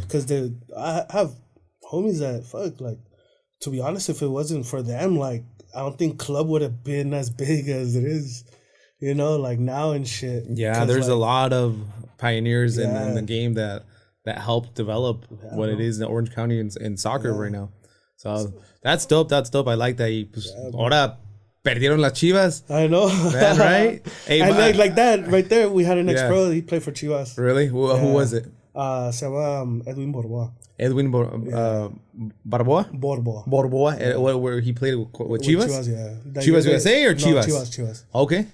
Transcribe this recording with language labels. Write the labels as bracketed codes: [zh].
[en] Because I have homies that, fuck, like, to be honest, if it wasn't for them, like, I don't think club would have been as big as it is, you know, like now and shit. Yeah, there's like, a lot of pioneers in the game that helped develop what it is in Orange County in soccer right now. So that's dope. That's dope. I like that. [es] Ahora perdieron las Chivas. [en] I know. Man, right? Hey, and like that right there, we had an ex-pro. He played for Chivas. Really? Who was it? [es] Se llama Edwin Borboa. [en] Edwin Barboa? Borboa. Where he played with Chivas? Chivas, yeah. Chivas USA or Chivas? No, Chivas. Okay.